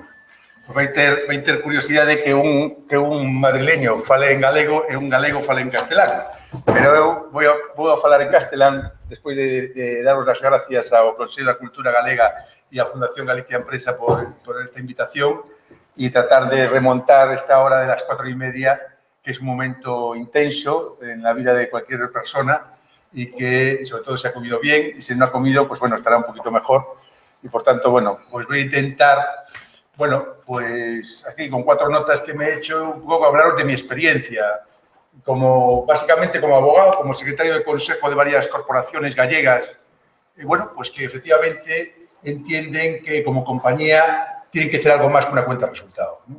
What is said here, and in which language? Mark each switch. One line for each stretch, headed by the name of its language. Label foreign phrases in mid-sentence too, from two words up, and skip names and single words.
Galician: Vai ter curiosidade que un madrileño fale en galego e un galego fale en castelán. Pero eu vou a falar en castelán despois de daros as gracias ao Consello da Cultura Galega e á Fundación Galicia Empresa por esta invitación e tratar de remontar esta hora
Spanish: de las 4:30, que es un momento intenso en la vida de cualquier persona y que, sobre todo, se ha comido bien y si no ha comido, pues bueno, estará un poquito mejor. Y, por tanto, bueno, pues voy a intentar, bueno, pues aquí con 4 notas que me he hecho, un poco hablaros de mi experiencia, básicamente como abogado, como secretario de consejo de varias corporaciones gallegas, y bueno, pues que efectivamente entienden que como compañía tienen que ser algo más que una cuenta de resultados, ¿no?